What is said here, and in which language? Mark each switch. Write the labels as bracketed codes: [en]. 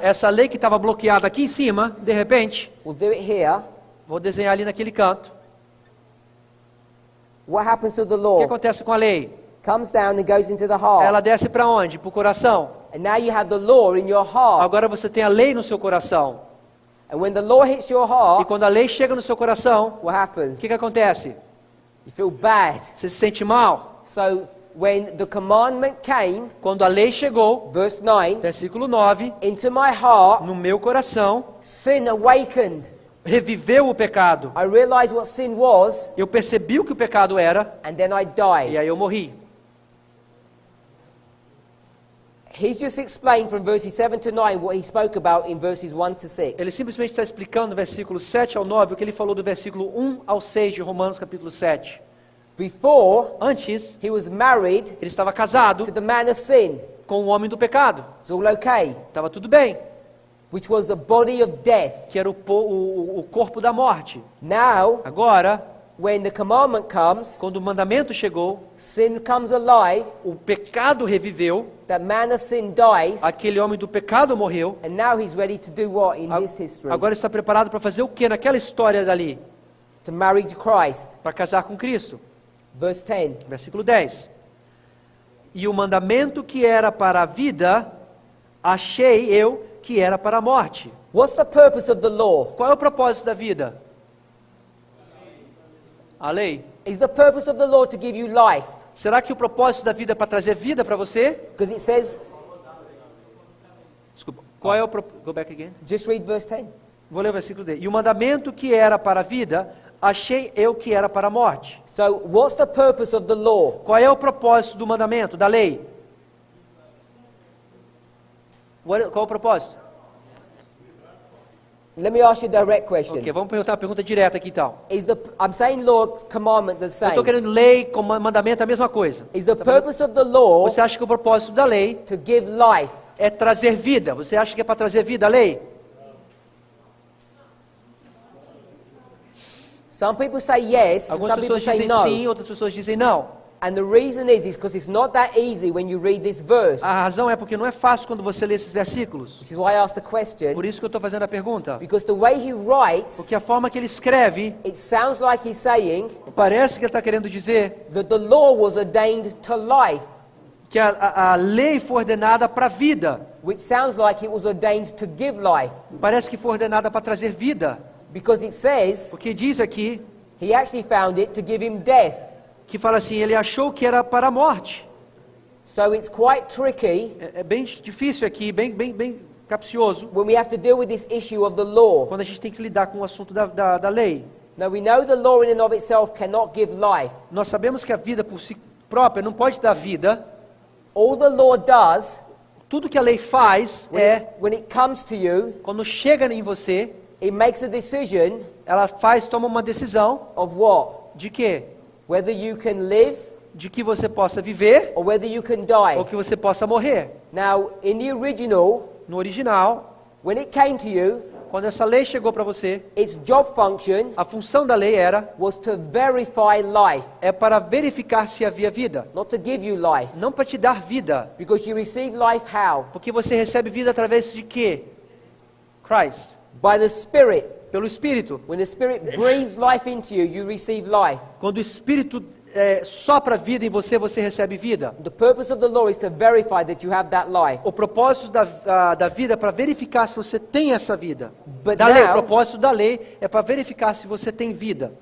[pt] Essa lei que estava bloqueada aqui em cima, de repente, [en] we'll do it here. [pt] vou desenhar ali naquele canto. [en] What happens to the [pt] O que [en] law? [pt] acontece com a lei? [en] Comes down and goes into the heart. [pt] Ela desce para onde? Para o coração. [en] And now you have the law in your heart. [pt] Agora você tem a lei no seu coração. [en] And when the law hits your [pt] E [en] heart, [pt] quando a lei chega no seu coração, [en] what [pt] o [en] happens? [pt] que acontece? [en] You feel bad. [pt] Você se sente mal. [en] So when the commandment came, [pt] Quando a lei chegou, [en] verse 9, [pt] versículo 9, [en] into my heart, [pt] no meu coração, [en] sin awakened. [pt] reviveu o pecado. [en] I realized what sin was, [pt] Eu percebi o que o pecado era, [en] and then I [pt] e [en] died. [pt] aí eu morri. [en] He's just explained from verses 7 to 9 what he spoke about in verses 1 to 6. [pt] Ele simplesmente está explicando no versículo 7 ao 9 o que ele falou do versículo 1 ao 6 de Romanos capítulo 7. [en] Before, [pt] Antes, [en] he was married [pt] ele estava casado [en] to the man of sin. [pt] com o homem do pecado. [en] It's all okay. [pt] Estava tudo bem, [en] Which was the body of death. [pt] que era o corpo da morte. [en] Now, [pt] Agora, [en] when the commandment comes, [pt] quando o mandamento chegou, [en] sin comes alive, [pt] o pecado reviveu, [en] that man of sin dies, [pt] aquele homem do pecado morreu. [en] and now he's ready to do what in this history? [pt] Agora está preparado para fazer o que naquela história dali? [en] To marry to Christ. [pt] Para casar com Cristo. [en] Verse 10. [pt] Versículo 10. E o mandamento que era para a vida, achei eu que era para a morte. [en] What's the purpose of the law? [pt] Qual é o propósito da vida? A lei. [en] Is the purpose of the law to give you life? [pt] Será que o propósito da vida é para trazer vida para você? [en] Because it says, [pt] Desculpa. Qual é o [en] Go back again. just read verse 10. [pt] Vou ler o versículo dele. E o mandamento que era para a vida, achei eu que era para a morte. [en] So, what's the purpose of the law? [pt] Qual é o propósito do mandamento, da lei? Qual é o propósito? [en] Let me ask you a direct question. [pt] Ok, vamos perguntar uma pergunta direta aqui então. [en] I'm saying law, commandment the [pt] Eu [en] same. [pt] estou querendo lei com mandamento é a mesma coisa. [en] Is the purpose of the law [pt] Você acha que o propósito da lei [en] to give life? [pt] é trazer vida? Você acha que é para trazer vida a lei? [en] Some people say yes, and [pt] Algumas [en] some people [pt] pessoas [en] say [pt] dizem [en] no. [pt] sim, outras pessoas dizem não. [en] And the reason is because it's not that easy when you read this verse. [pt] A razão é porque não é fácil quando você lê esses versículos. [en] Which is why I asked the question. [pt] Por isso que eu estou fazendo a pergunta. [en] Because the way he writes, [pt] Porque a forma que ele escreve, [en] it sounds like he's saying [pt] parece que ele está querendo dizer [en] that the law was ordained to life, [pt] que a lei foi ordenada para a vida. [en] which sounds like it was ordained to give life. [pt] Parece que foi ordenada para trazer vida. [en] Because it says [pt] Porque diz aqui [en] he actually found it to give him death. [pt] que fala assim, ele achou que era para a morte. [en] So it's quite tricky [pt] É bem difícil aqui, bem capcioso, [en] when we have to deal with this issue of the law. [pt] quando a gente tem que lidar com o assunto da lei. [en] Now we know the law in and of itself cannot give life. [pt] Nós sabemos que a vida por si própria não pode dar vida. [en] All the law does, [pt] Tudo que a lei faz [en] when it comes to you, [pt] quando chega em você, [en] it makes a decision [pt] ela toma uma decisão [en] of what? [pt] de quê? [en] Whether you can live [pt] De que você possa viver [en] or whether you can die. [pt] ou que você possa morrer. [en] Now, in the original, [pt] No original, [en] when it came to you, [pt] quando essa lei chegou para você, [en] its job function [pt] a função da lei [en] was to verify life, [pt] para verificar se havia vida, [en] not to give you life. [pt] não para te dar vida, [en] Because you receive life how? [pt] porque você recebe vida através de quê? [en] Christ, By the Spirit. [pt] pelo Espírito. [en] When the Spirit breathes life into you, you receive life. [pt] Quando o Espírito sopra vida em você, você recebe vida. [en] The purpose of the law is to verify that you have that life. [pt] O propósito da vida é para verificar se você tem essa vida. [en] But [pt] Da lei, o [en] now, [pt] propósito da lei é para verificar se você tem vida.